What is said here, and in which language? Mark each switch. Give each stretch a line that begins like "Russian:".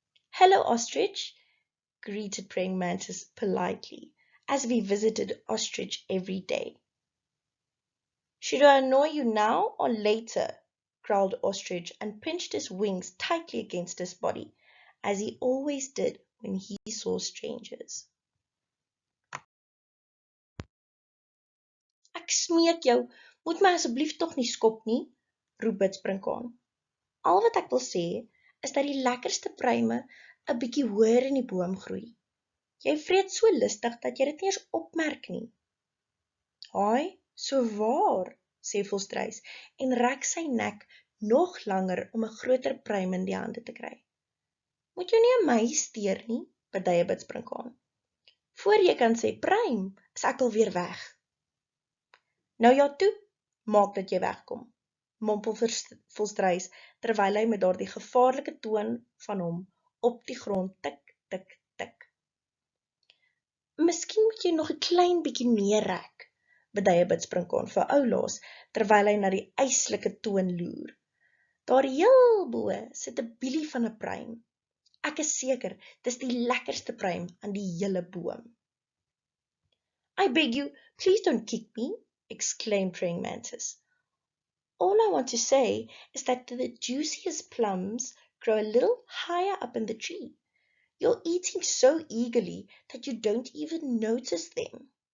English: Hello, Ostrich, greeted Praying Mantis politely, as if he visited Ostrich every day. Should I annoy you now or later? Growled Ostrich and pinched his wings tightly against his body, as he always did when he saw strangers.
Afrikaans: Ek smeek jou, moet my asseblief tog nie skop nie, roep Bidsprinkaan. Al wat ek wil sê, is dat die lekkerste pruime 'n bietjie hoër in die boom groei. Jy vreet so lustig dat jy dit nie eens opmerk nie. Haai, so waar, sê Volstruis en rek sy nek nog langer om 'n groter pruim in die hande te kry. Moet jy nie aan my steur nie, beduie Bidsprinkaan. Voor jy kan sê pruim, is ek alweer weg. Nou ja toe, maak dat jy wegkom, mompel Volstruis, terwyl hy met daardie gevaarlike toon van hom op die grond tik, tik, tik. Miskien moet jy nog 'n klein bietjie meer rek, beduie Bidsprinkaan vir oulaas, terwyl hy na die yslike toon loer. Daar heel bo sit 'n bielie van 'n pruim. Ek is seker, dis die lekkerste pruim aan die hele boom.
English: I beg you, please don't kick me, exclaimed Praying Mantis. All I want to say is that the juiciest plums grow a little higher up in the tree. You're eating so eagerly that you don't even notice them.